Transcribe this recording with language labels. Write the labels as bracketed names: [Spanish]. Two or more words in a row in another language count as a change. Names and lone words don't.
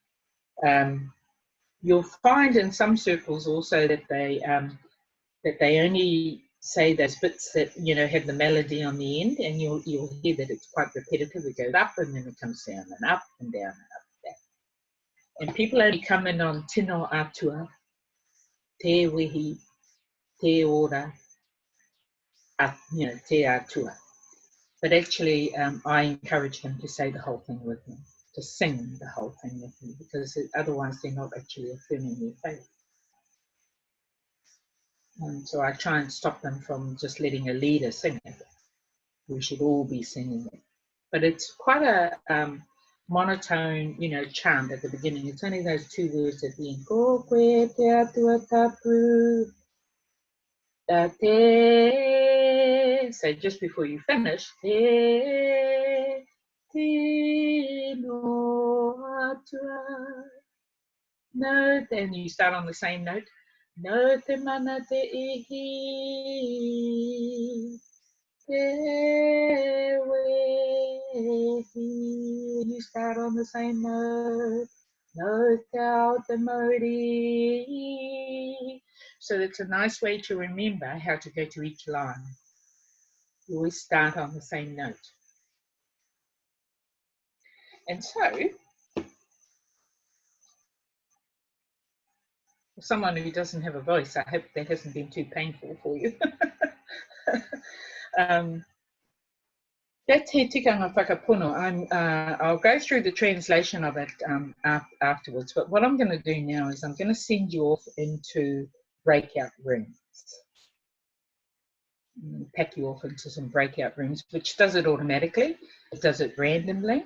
[English] You'll find in some circles also that they only say those bits that have the melody on the end, and you'll hear that it's quite repetitive. It goes up and then it comes down and up and down and up and down. And people only come in on [Māori] tino atua, te wehi, te ora, te atua. [English] But actually, I encourage them to say the whole thing with me. to sing the whole thing with me, because otherwise they're not actually affirming their faith. And so I try and stop them from just letting a leader sing it. We should all be singing it. But it's quite a monotone, chant at the beginning. It's only those 2 words at the end. [Māori] Ko koe te atua tapu, te. [English] So just before you finish, [Māori] te no atua. No, [English] then you start on the same note. [Māori] No te mana te ihi, te wehi. [English] You start on the same note. [Māori] No te ao te Maori. [English] So it's a nice way to remember how to go to each line. You always start on the same note. And so, for someone who doesn't have a voice, I hope that hasn't been too painful for you. That's [Māori] he tikanga Whakapono. [English] I'll go through the translation of it afterwards, but what I'm going to do now is I'm going to send you off into breakout rooms. Pack you off into some breakout rooms, which does it automatically. It does it randomly.